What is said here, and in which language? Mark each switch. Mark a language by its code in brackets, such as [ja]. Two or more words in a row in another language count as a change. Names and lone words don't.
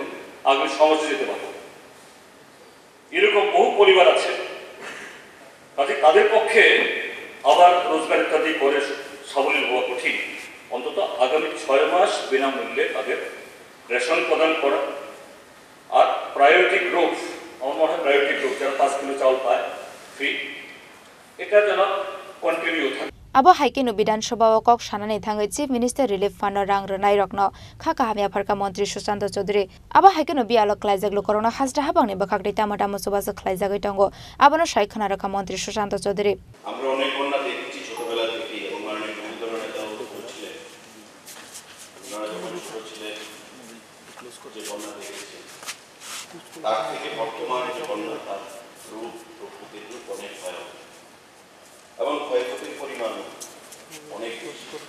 [bn] আগে সহজে যেতে পারবো এরকম বহু পরিবার আছে কাজে তাদের পক্ষে আবার রোজগার ইত্যাদি করে সাবলীল হওয়া কঠিন অন্তত আগামী 6 মাস বিনামূল্যে তাদের রেশন প্রদান করা আর [en] priority group [bn] আমার মনে হয় [en] priority group [bn] যারা 5 কিলো চাউল পায় ফ্রি এটা যেন কন্টিনিউ থাকে। [trp] abo haikino Bidhan Sabha kok sanani thangai Chief Minister Relief Fund rang rnai rokno khaka hamia pharka Mantri Sushant Chaudhary abo haikino bialo klaijak lokorona hasra habangni bakhakti tamata musubaso klaijak tongo abono shaikhana rakha Mantri Sushant Chaudhary [bn] আমরা অনেক বন্যা দেখেছি ছোটবেলা থেকে এবং অনেক বিভিন্ন নেতাও বলছিলেন আপনারা যখন ছোট ছিলেন যে বন্যা দেখেছেন তার থেকে বর্তমানে যে বন্যা তার রূপ প্রকৃতির রূপ অনেক ভয়াবহ এবং ক্ষয়ক্ষতির পরিমাণ অনেক বেশি